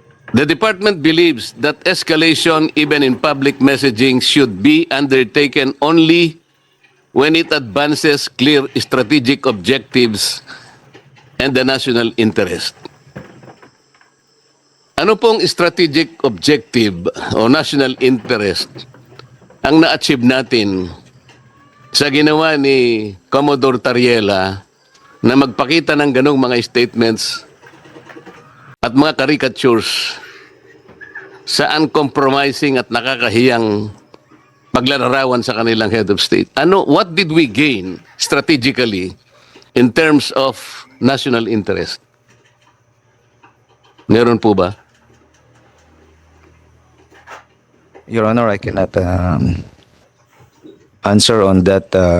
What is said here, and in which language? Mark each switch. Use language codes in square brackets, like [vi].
[en] The department believes that escalation, even in public messaging, should be undertaken only when it advances clear strategic objectives and the national interest. [tl] Ano pong strategic objective o national interest ang na-achieve natin sa ginawa ni Commodore Tariela na magpakita ng ganong mga statements at mga caricatures sa uncompromising at nakakahiyang paglalarawan sa kanilang head of state? [en] What did we gain strategically in terms of national interest? [tl] Meron po ba? [en] Your Honor, I cannot answer on that.